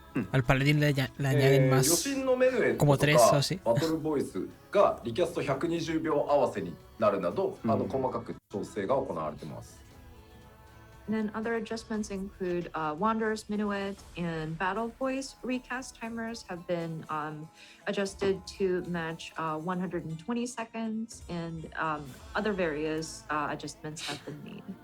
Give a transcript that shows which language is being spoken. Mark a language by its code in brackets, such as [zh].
[es] Al paladín le añaden más, como 3 o así. [ja] バトルボイスがリキャスト120秒合わせになるなど、細かく調整が行われています。 [en] And then other adjustments include Wanderer's Minuet and Battle Voice recast timers have been adjusted to match 120 seconds, and other various adjustments have been made.